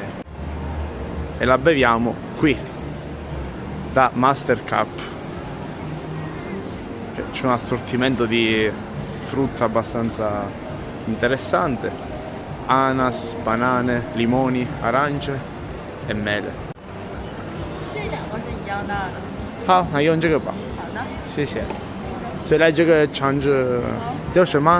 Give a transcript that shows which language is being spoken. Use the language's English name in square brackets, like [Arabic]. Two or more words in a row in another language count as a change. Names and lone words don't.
[Italian] E la beviamo qui, da Master Cup. C'è un assortimento di frutta abbastanza interessante: ananas, banane, limoni, arance e mele. [Chinese] 好，那用这个吧。好的，谢谢。所以来这个肠子叫什么？